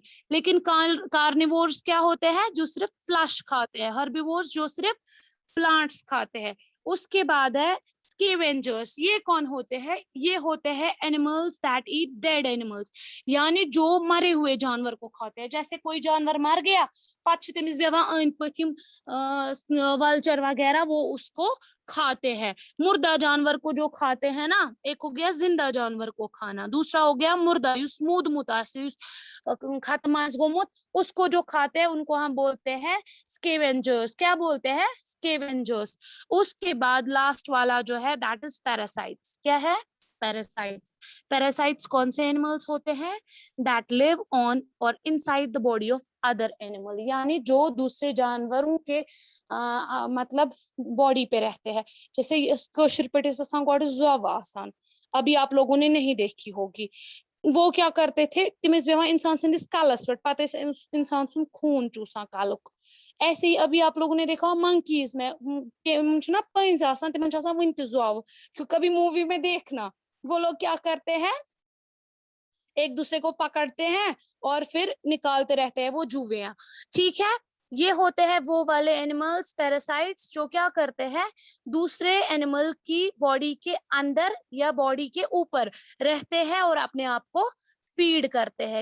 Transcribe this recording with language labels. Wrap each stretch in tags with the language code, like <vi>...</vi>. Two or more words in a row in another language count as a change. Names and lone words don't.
<hi>लेकिन कार्निवोर्स क्या होते हैं? जो सिर्फ फ्लैश खाते हैं। हर्बीवोर्स जो सिर्फ प्लांट्स खाते हैं। उसके बाद है स्केवेंजर्स। ये कौन होते हैं? ये होते हैं</hi> <en>animals that eat dead animals,</en> <hi>यानी जो मरे हुए जानवर को खाते हैं। जैसे कोई जानवर मर गया,</hi> <ks>पाछ तमिस बेवा अंद पथिम वल्चर वगैरह,</ks> <hi>वो उसको खाते हैं। मुर्दा जानवर को जो खाते हैं ना, एक हो गया जिंदा जानवर को खाना, दूसरा हो गया मुर्दा</hi> <ks>युस मूद मुतासिर युस खत्मास गोमुत,</ks> <hi>उसको जो खाते हैं उनको हम बोलते हैं स्केवेंजर्स। क्या बोलते हैं? स्केवेंजर्स। उसके बाद लास्ट वाला जो है</hi> <en>that is parasites.</en> <hi>क्या है? पैरासाइट्स। पैरासाइट्स कौन से एनिमल्स होते हैं?</hi> <en>that live on and inside the body of other animal,</en> <hi>यानी जो दूसरे जानवरों के मतलब बॉडी पे रहते हैं। जैसे आसान, अभी आप लोगों ने नहीं देखी होगी। वो क्या करते थे,</hi> <ks>तिमिस बेवा इंसान सिंदिस कालस पे पता इंसान सुन खून चूसा कालुक।</ks> <hi>ऐसे ही अभी आप लोगों ने देखा मंकीज में ना</hi> <ks>पंज आसान तिमन आसान वन जुआव,</ks> <hi>क्योंकि कभी मूवी में देखना, वो लोग क्या करते हैं, एक दूसरे को पकड़ते हैं और फिर निकालते रहते हैं वो जुवियां, ठीक है। ये होते हैं वो वाले एनिमल्स पैरासाइट्स जो क्या करते हैं, दूसरे एनिमल की बॉडी के अंदर या बॉडी के ऊपर रहते हैं और अपने आप को फीड करते हैं।</hi>